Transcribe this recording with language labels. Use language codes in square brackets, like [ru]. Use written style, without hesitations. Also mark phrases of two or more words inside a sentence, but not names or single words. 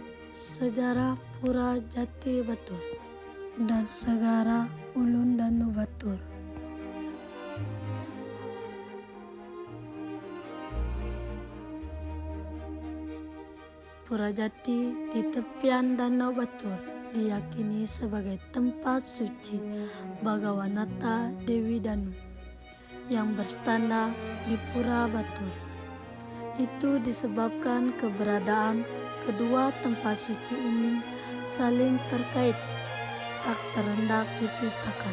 [id] Sejarah Pura Jati Batur dan Segara Ulun Danu Batur. Pura Jati di tepian Danau Batur diyakini sebagai tempat suci Bagawanata Dewi Danu yang berstana di Pura Batur. Itu disebabkan keberadaan kedua tempat suci ini saling terkait, tak terhendak dipisahkan.